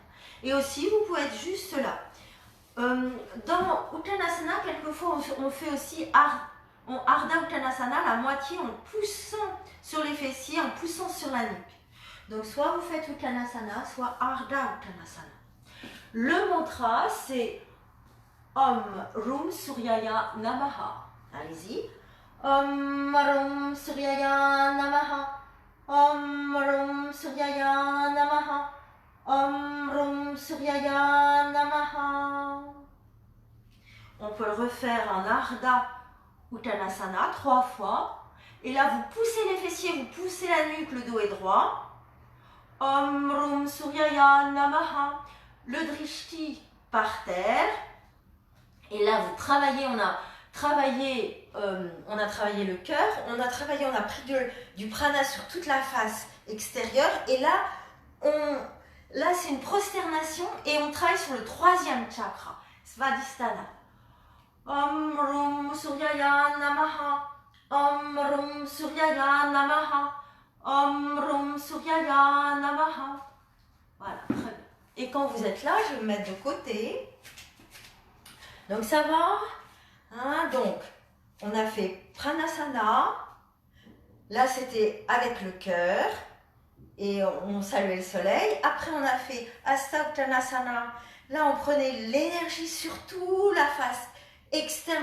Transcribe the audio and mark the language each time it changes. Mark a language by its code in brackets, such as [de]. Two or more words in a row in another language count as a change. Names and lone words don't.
[fr] Et aussi, vous pouvez être juste là. Dans Uttanasana, quelquefois, on fait aussi Ardha Uttanasana, la moitié en poussant sur les fessiers, en poussant sur la nuque. Donc, soit vous faites Uttanasana, soit Ardha Uttanasana. Le mantra, c'est [sa] Om Rum Suryaya Namaha. [fr] Allez-y. [sa] Om Rum Suryaya Namaha. Om Rum Suryaya Namaha. Om Rum Suryaya Namaha. [fr] On peut le refaire en Ardha Uttanasana 3 fois. Et là, vous poussez les fessiers, vous poussez la nuque, le dos est droit. [sa] Om Rum Suryaya Namaha. [fr] Le drishti par terre. Et là, vous travaillez, on a travaillé le cœur, on a pris du prana sur toute la face extérieure. Et là, c'est une prosternation et on travaille sur le 3e chakra, Svadhisthana. [sa] Om Rum Suryaya Namaha. Om Rum Suryaya Namaha. Om Rum Suryaya Namaha. [fr] Voilà, très bien. Et quand vous êtes là, je vais me mettre de côté. Donc ça va, hein, donc on a fait Pranasana. Là, c'était avec le cœur et on saluait le soleil. Après, on a fait Hasta Uttanasana. Là, on prenait l'énergie sur toute la face externe.